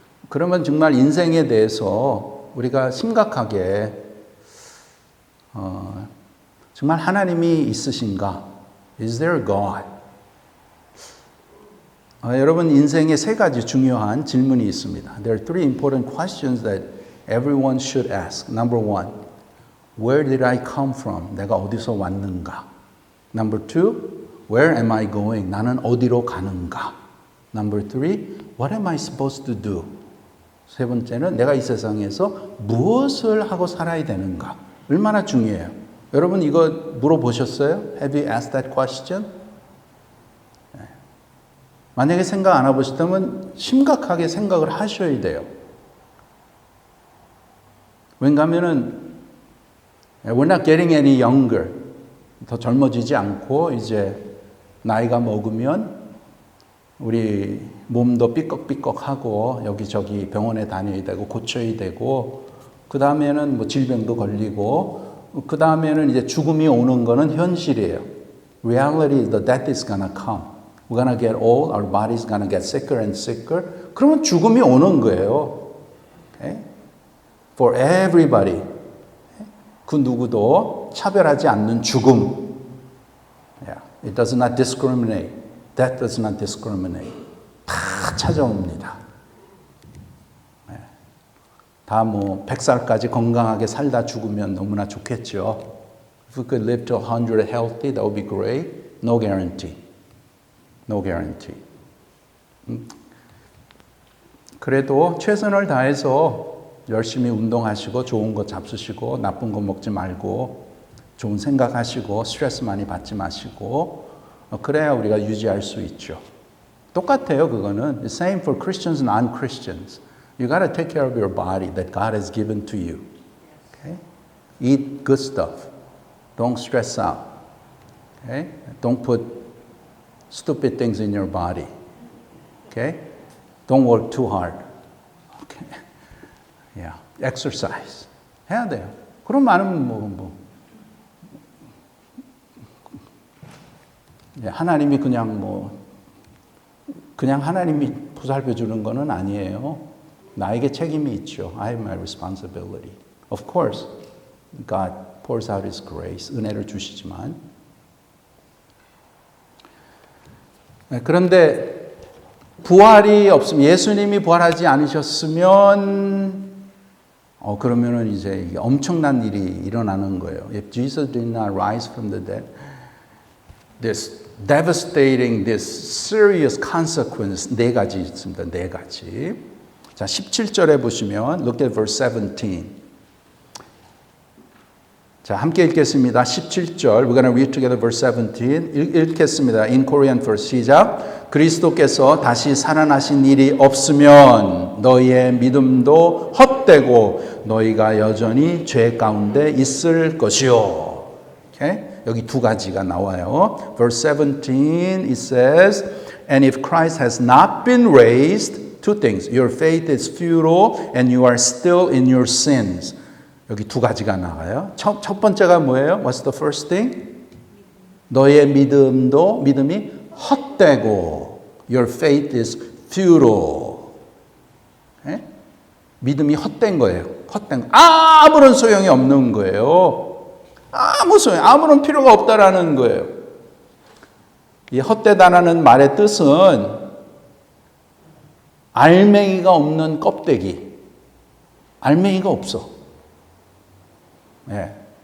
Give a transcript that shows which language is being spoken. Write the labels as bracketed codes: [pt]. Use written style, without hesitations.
[ko] 그러면 정말 인생에 대해서 우리가 심각하게 정말 하나님이 있으신가? [en] Is there God? [ko] 여러분 인생에 세 가지 중요한 질문이 있습니다. [en] There are three important questions that everyone should ask. Number one, where did I come from? [ko] 내가 어디서 왔는가? [en] Number two, where am I going? [ko] 나는 어디로 가는가? [en] Number three, what am I supposed to do? [ko] 세 번째는 내가 이 세상에서 무엇을 하고 살아야 되는가? 얼마나 중요해요. 여러분 이거 물어보셨어요? [en] Have you asked that question? [ko] 만약에 생각 안 해보셨다면 심각하게 생각을 하셔야 돼요. 왜냐하면은 [en] we're not getting any younger. [ko] 더 젊어지지 않고 이제 나이가 먹으면 우리 몸도 삐걱삐걱하고 여기저기 병원에 다녀야 되고 고쳐야 되고 그 다음에는 뭐 질병도 걸리고 그 다음에는 이제 죽음이 오는 거는 현실이에요. [en] Reality is the death is gonna come. We're gonna get old. Our body's gonna get sicker and sicker. [ko] 그러면 죽음이 오는 거예요. [en] Okay? For everybody. [ko] 그 누구도 차별하지 않는 죽음. [en] Yeah. It does not discriminate. Death does not discriminate. [ko] 다 찾아옵니다. 네. 다 뭐 100살까지 건강하게 살다 죽으면 너무나 좋겠죠. [en] If we could live to 100 healthy, that would be great. No guarantee. No guarantee. [ko] 그래도 최선을 다해서 열심히 운동하시고 좋은 거 잡수시고 나쁜 거 먹지 말고 좋은 생각하시고 스트레스 많이 받지 마시고 그래야 우리가 유지할 수 있죠. 똑같아요, 그거는. [en] The same for Christians and non-Christians. You got to take care of your body that God has given to you. Okay? Eat good stuff. Don't stress out. Okay? Don't put stupid things in your body. Okay? Don't work too hard. Okay? Yeah. Exercise. [ko] 해야 돼요. 그럼 많은 하나님이 그냥 하나님이 보살펴 주는 거는 아니에요. 나에게 책임이 있죠. [en] I have my responsibility. Of course, God pours out His grace, [ko] 은혜를 주시지만. 그런데 부활이 없으면 예수님이 부활하지 않으셨으면 그러면은 이제 이게 엄청난 일이 일어나는 거예요. [en] If Jesus did not rise from the dead, this devastating, this serious consequence [ko] 네 가지 있습니다. 네 가지. 자, 17절에 보시면 [en] look at verse 17. [ko] 자, 함께 읽겠습니다. [en] 17절. We're going to read together verse 17. [ko] 읽겠습니다. [en] In Korean first. [ko] 시작. 그리스도께서 다시 살아나신 일이 없으면 너희의 믿음도 헛되고 너희가 여전히 죄 가운데 있을 것이요. Okay? 여기 두 가지가 나와요. [en] Verse 17 it says, and if Christ has not been raised, two things. Your faith is futile and you are still in your sins. [ko] 여기 두 가지가 나와요. 첫 번째가 뭐예요? [en] What's the first thing? [ko] 너의 믿음이 헛되고 [en] your faith is futile. [ko] 네? 믿음이 헛된 거예요. 헛된 아무런 소용이 없는 거예요. 아무런 필요가 없다라는 거예요. 이 헛되다라는 말의 뜻은 알맹이가 없는 껍데기. 알맹이가 없어. 예.